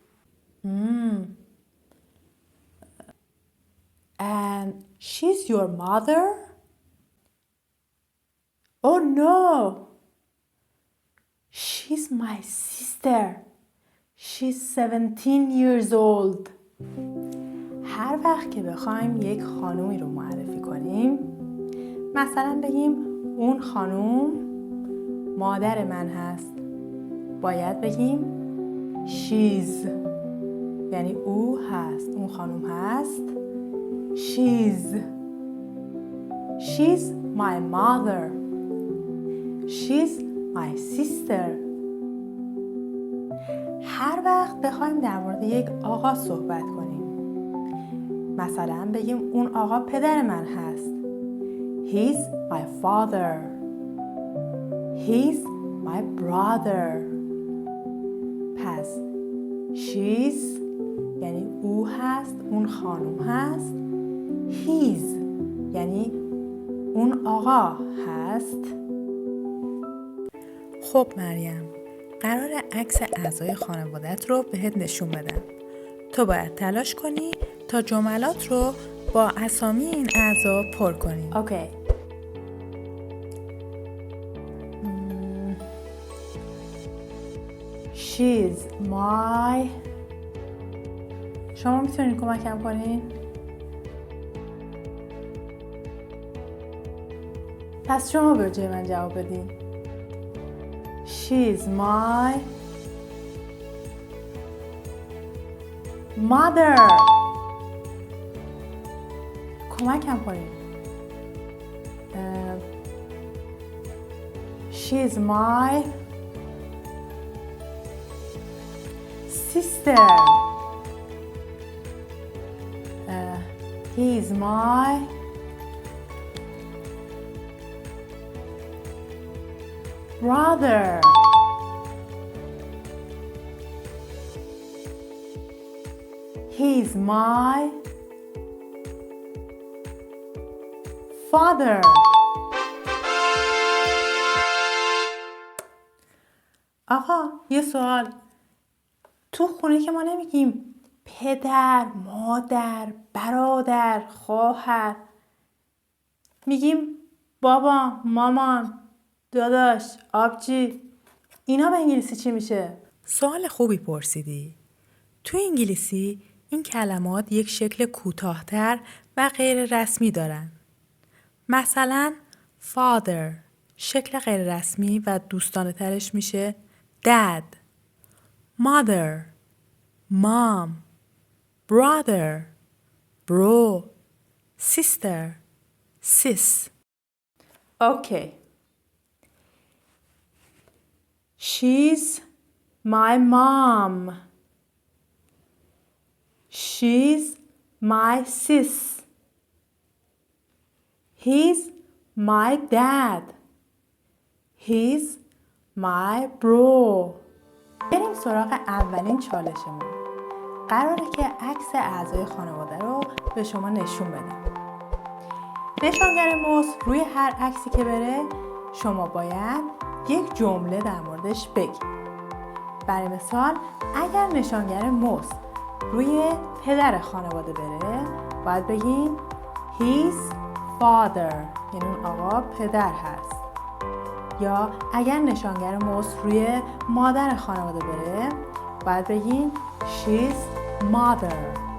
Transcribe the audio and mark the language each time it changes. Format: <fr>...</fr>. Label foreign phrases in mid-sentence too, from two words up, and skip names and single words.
<en>And she's your mother? Oh no! She's my sister. She's 17 years old.</en> <fa>هر وقت که بخوایم یک خانومی رو معرفی کنیم، مثلا بگیم اون خانوم مادر من هست، باید بگیم she's، یعنی او هست، اون خانوم هست.</fa> <en>She's my mother. She's my sister.</en> <fa>هر وقت بخوایم در مورد یک آقا صحبت کنیم، مثلا بگیم اون آقا پدر من هست.</fa> <en>He's my father. He's my brother.</en> <fa>پس she's یعنی او هست، اون خانوم هست. He's یعنی اون آقا هست. خب مریم، قرار عکس اعضای خانوادت رو بهت نشون بدم. تو باید تلاش کنی تا جملات رو با اسامی این اعضا پر کنی.</fa> <en>Okay. She's my.</en> <fa>شما میتونید کمکم کنین؟ پس شما به جای من جواب بدین.</fa> <en>She's my mother.</en> <fa>کمکم کنین.</fa> <en>She's my sister. He's my brother. He's my father.</en> <fa>آقا یه سوال. تو خونه که ما نمیگیم پدر، مادر، برادر، خواهر. میگیم بابا، مامان، داداش، آبجی. اینا به انگلیسی چی میشه؟ سوال خوبی پرسیدی. تو انگلیسی این کلمات یک شکل کوتاه‌تر و غیر رسمی دارن. مثلا father شکل غیر رسمی و دوستانه ترش میشه</fa> <en>dad، mother، mom، brother، bro، sister، sis. Okay. She's my mom. She's my sis. He's my dad. He's my bro.</en> <fa>بریم سراغ اولین چالشمون. قراره که عکس اعضای خانواده رو به شما نشون بدم. نشانگر موس روی هر عکسی که بره شما باید یک جمله در موردش بگید. برای مثال اگر نشانگر موس روی پدر خانواده بره باید بگیم</fa> <en>his father،</en> <fa>یعنی اون آقا پدر هست. یا اگر نشانگر موس روی مادر خانواده بره باید بگیم</fa> <en>she's mother.</en>